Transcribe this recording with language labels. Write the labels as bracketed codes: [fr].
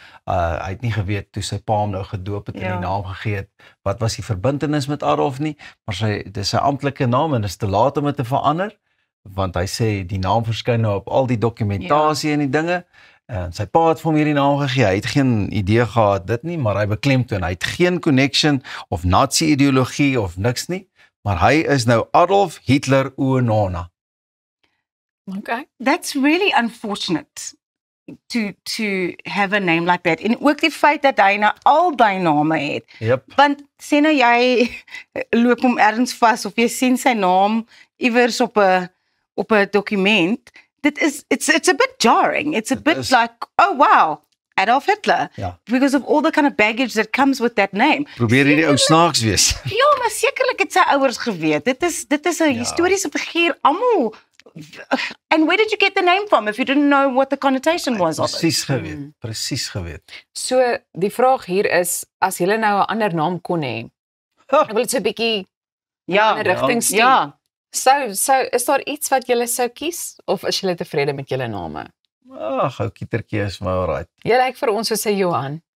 [af] Hy het nie geweet toe sy pa hom nou gedoop het en die naam gegee het, wat was die verbintenis met Adolf nie, maar dis sy amptelike naam en is te laat om dit te verander, want hy sê die naam verskyn nou op al die dokumentasie en die dinge, en sy pa het vir hom hierdie naam gegee, hy het geen idee gehad dit nie, maar hy beklemtoon, hy het geen connection of nazi-ideologie of niks nie, maar hy is nou Adolf Hitler Unona. [en] Okay. That's really unfortunate to have a name like that. [af] En ook die feit dat hy nou al daai name het. [en] Yep. [af] Want sê nou jy loop hom ergens vas of jy sien sy naam iewers op 'n dokument, [en] it's a bit jarring. It's a bit like, oh wow, Adolf Hitler. [af] Ja. [en] Because of all the kind of baggage that comes with that name. [af] Probeer hierdie ou snaaks wees. Ja, maar sekerlik het sy ouers geweet. Dit is 'n historiese figuur, almal. [en] And where did you get the name from if you didn't know what the connotation was of it? [af] Presies geweet. So, die vraag hier is, as jy nou 'n ander naam kon hê, ek wil dit so 'n bietjie in 'n rigting stuur. Ja. Is daar iets wat jy sou kies, of is jy tevrede met julle name? Ou kietertjie is maar alright. Jy lyk vir ons soos 'n Johan.